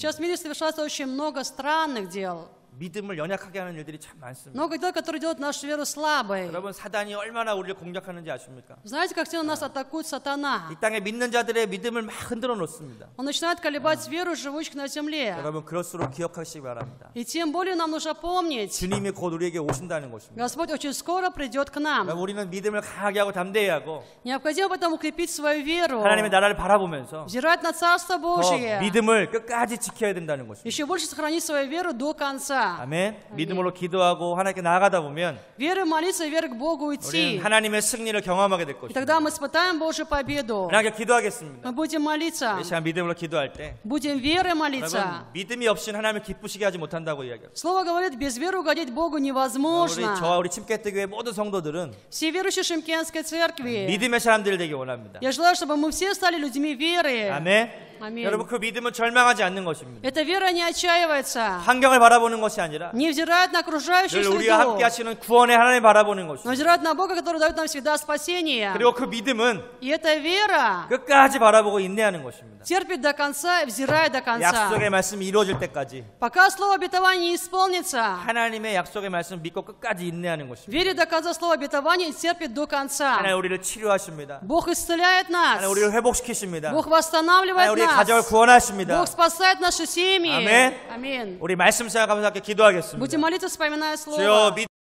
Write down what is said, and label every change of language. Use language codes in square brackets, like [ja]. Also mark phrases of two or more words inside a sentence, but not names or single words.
[ru] Сейчас в мире совершается очень много странных дел. [ko] 믿음을 연약하게 하는 일들이 참 많습니다. [ru] Много дел, которые делают нашу веру слабой. [ko] 여러분 사단이 얼마나 우리를 공격하는지 아십니까? [ru] Знаете, как сильно нас атакует сатана? [ko] 이 땅에 믿는 자들의 믿음을 막 흔들어 놓습니다. [ru] Он начинает колебать веру живущих на земле. [ko] 여러분 그럴수록 기억하시기 바랍니다. [ru] И тем более нам нужно помнить, [ko] 주님이 곧 우리에게 오신다는 것입니다. [ru] Господь очень скоро придет к нам. [ko] 여러분 우리는 믿음을 강하게 하고 담대히 하고 [ru] Необходимо поэтому укрепить свою веру, [ko] 하나님의 나라를 바라보면서 [ru] взирать на Царство [ko] 더 [ru] Божие, [ko] 믿음을 끝까지 지켜야 된다는 것입니다. [ru] еще больше сохранить свою веру до конца. [ko] 아멘. 믿음으로 기도하고 하나님께 나아가다 보면 [ru] Верой молиться и верой к Богу [ko] 우리는 [ru] идти. [ko] 하나님의 승리를 경험하게 될 [ru] И [ko] 것입니다. [ru] тогда мы испытаем Божью победу. [ko] 하나님께 기도하겠습니다. [ru] Мы будем молиться, [ko] 이 시간 믿음으로 기도할 때 [ru] будем верой [ko] 여러분 [ru] молиться. [ko] 믿음이 없이는 하나님을 기쁘시게 하지 못한다고 이야기합니다. [ru] Слово говорит, без веры угодить Богу [ko] 우리 [ru] невозможно. [ko] 저와 우리 침깨뜨교의 모든 성도들은 [ru] Все верующие Шимкенской церкви, [ko] 믿음의 사람들이 되기 원합니다. [ru] я желаю, чтобы мы все стали людьми веры. [ko] 아멘. [ru] Аминь. [ko] 여러분 그 믿음은 절망하지 않는 것입니다. [ru] Эта вера не отчаивается. [ko] 환경을 바라보는 것이 것이 아니라 [ru] не взирают на окружающую [ko] 늘 우리와 함께 [ru] среду, [ko] 하시는 구원의 하나님 바라보는 [ru] но [ko] 것입니다. [ru] взирают на Бога, который дает нам всегда спасение. [ko] 그리고 그 믿음은 [ru] И эта вера [ko] 끝까지 바라보고 인내하는 것입니다. [ru] терпит до конца и взирает до конца. [ko] 약속의 말씀이 이루어질 때까지 [ru] Пока слово обетования не исполнится, [ko] 하나님의 약속의 말씀을 믿고 끝까지 인내하는 것입니다. [ru] верит до конца слова обетования и терпит до конца. [ko] 하나님 우리를 치료하십니다. [ru] Бог исцеляет нас. [ko] 하나님 우리를 회복시키십니다. [ru] Бог [ko] 하나님 [ru] восстанавливает [ko] 우리의 가정을 [ru] нас. [ko] 구원하십니다. [ru] Бог спасает наши семьи. [ko] 아멘. [ru] Аминь. [ko] 우리 말씀 생각하면서 함께 기도하겠습니다. [ru] Будем молиться, вспоминая [ko] 주여 [ru] Слово.